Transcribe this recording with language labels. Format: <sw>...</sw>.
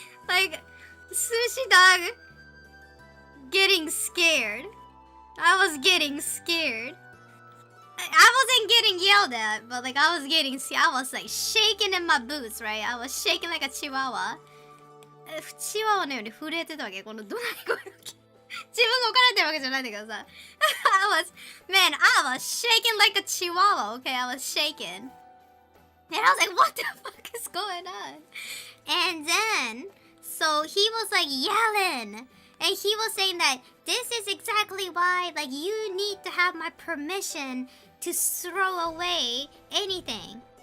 <en>Like Sushi Dog getting scared. I was getting scared. I wasn't getting yelled at, but like I was like shaking in my boots, right? I was shaking like a chihuahua.</en> <ja>チワワのように震えてたわけ、この怒鳴り声が。自分が怒られてるわけじゃないんだけどさ。</ja> <en>I was shaking like a chihuahua, okay? I was shaking. And I was like, what the fuck is going on? And then, so he was like yelling. And he was saying that this is exactly why, like, you need to have my permission to throw away anything.</en>